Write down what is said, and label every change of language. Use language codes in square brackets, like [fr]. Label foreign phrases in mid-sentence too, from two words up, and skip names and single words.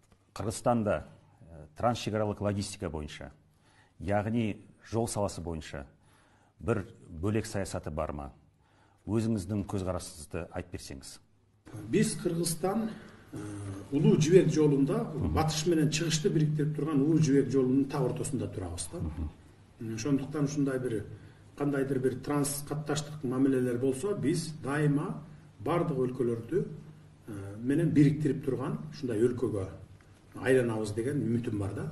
[ky] Кыргызстанда трансшекаралык логистика боюнча, [kk] яғни жол саласы боюнча бір бөлек саясаты бар ма? Өзіңіздің көзқарасыңызды айтып берсеңіз. [ky] Biz Kırgızstan Улуу жибек жолунда батыш менен чыгышты бириктирип турган Улуу жибек жолунун так ортосунда турабыз да. Ошондуктан ушундай бир кандайдыр бир транс катташтык мамилелер болсо, биз дайыма бардык өлкөлөрдү менен бириктирип турган ушундай өлкөгө айланабыз деген үмүтүм бар да.